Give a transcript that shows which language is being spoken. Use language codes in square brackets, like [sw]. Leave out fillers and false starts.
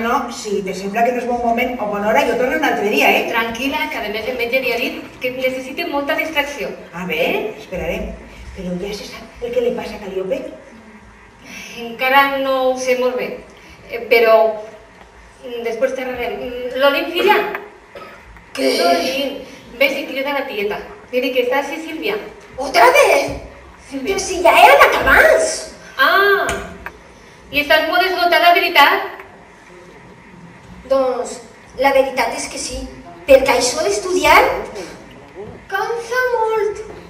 [ca] No, si te sembla que no és bon moment o bona hora, jo torno un altre dia, Tranquil·la, que a més el metge li ha dit que necessita molta distracció. [es] A ver, [ca] esperaré. Però ja se sap el que li passa a Calíope? Encara no ho sé molt bé, però després xerrarem. Lolín, filla? [es] ¿Qué? [ca] Lolín, ves i crida a la tieta. [es] Dile que [ca] està així, Sílvia. [es] ¿Otra vez? [ca] Sílvia. [es] Pero si ya eran acabats. [ca] Ah, i estàs molt esgotada, veritat? Doncs la veritat és que sí, perquè això d'estudiar cansa molt.